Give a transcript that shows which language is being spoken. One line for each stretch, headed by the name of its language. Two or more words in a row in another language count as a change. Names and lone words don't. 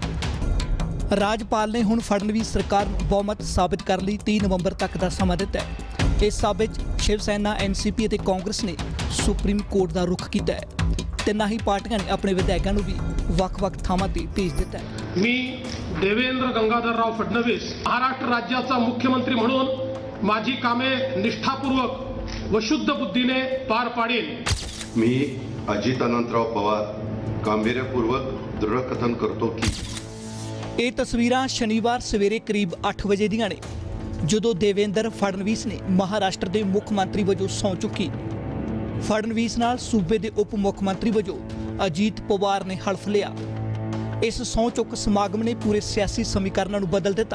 Punjabi: ਰਾਜਪਾਲ ਨੇ ਹੁਣ ਫੜਨਵੀਸ ਸਰਕਾਰ ਨੂੰ ਬਹੁਮਤ ਸਾਬਿਤ ਕਰਨ ਲਈ 3 ਨਵੰਬਰ ਤੱਕ ਦਾ ਸਮਾਂ ਦਿੱਤਾ ਹੈ। ਇਸ ਸਭ ਵਿੱਚ ਸ਼ਿਵ ਸੈਨਾ, ਐਨਸੀਪੀ ਅਤੇ ਕਾਂਗਰਸ ਨੇ ਸੁਪਰੀਮ ਕੋਰਟ ਦਾ ਰੁਖ ਕੀਤਾ ਹੈ। ਤਿੰਨਾਂ ਹੀ ਪਾਰਟੀਆਂ ਨੇ ਆਪਣੇ ਵਿਧਾਇਕਾਂ ਨੂੰ ਵੀ ਵੱਖ-ਵੱਖ ਥਾਵਾਂ ਤੇ ਭੇਜ ਦਿੱਤਾ ਹੈ।
Marathi: मी देवेंद्र गंगाधरराव फडणवीस महाराष्ट्र राज्याचा मुख्यमंत्री म्हणून माझी कामे निष्ठापूर्वक व शुद्ध बुद्धीने पार पाडेन। मी अजित अनंतराव पवार गांभीर्यपूर्वक दृढकथन करतो की
Punjabi: ਇਹ ਤਸਵੀਰਾਂ ਸ਼ਨੀਵਾਰ ਸਵੇਰੇ ਕਰੀਬ 8 ਵਜੇ ਦੀਆਂ ਨੇ ਜਦੋਂ ਦੇਵੇਂਦਰ ਫੜਨਵੀਸ ਨੇ ਮਹਾਰਾਸ਼ਟਰ ਦੇ ਮੁੱਖ ਮੰਤਰੀ ਵਜੋਂ ਸਹੁੰ ਚੁੱਕੀ। ਫੜਨਵੀਸ ਨਾਲ ਸੂਬੇ ਦੇ ਉਪ ਮੁੱਖ ਮੰਤਰੀ ਵਜੋਂ ਅਜੀਤ ਪਵਾਰ ਨੇ ਹਲਫ ਲਿਆ। ਇਸ ਸਹੁੰ ਚੁੱਕ ਸਮਾਗਮ ਨੇ ਪੂਰੇ ਸਿਆਸੀ ਸਮੀਕਰਨਾਂ ਨੂੰ ਬਦਲ ਦਿੱਤਾ।